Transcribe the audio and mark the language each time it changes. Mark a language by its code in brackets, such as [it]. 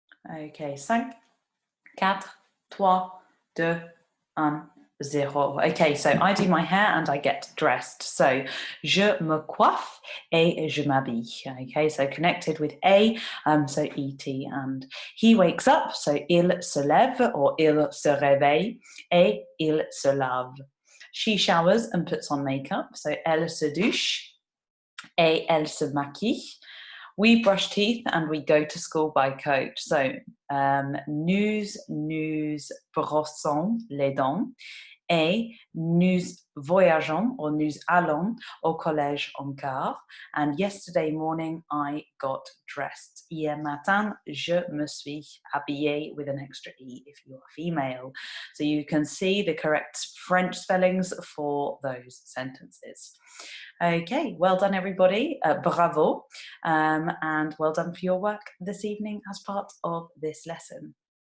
[en] Okay, 5, 4, 3, 2, 1, 0. Okay, so I do my hair and I get dressed. [fr] So, je me coiffe et je m'habille. [en] Okay, so connected with a, so et, and he wakes up, so [fr] il se lève or il se réveille et il se lave. [en] She showers and puts on makeup, so [fr] elle se douche et elle se maquille. [en] We brush teeth and we go to school by coach. [fr] So, nous brossons les dents et nous voyageons or nous allons au collège en car. [en] And yesterday morning I got dressed. [fr] Hier matin, je me suis habillée [en] with an extra E if you are female. So you can see the correct French spellings for those sentences. Okay, well done everybody, bravo, and well done for your work this evening as part of this lesson.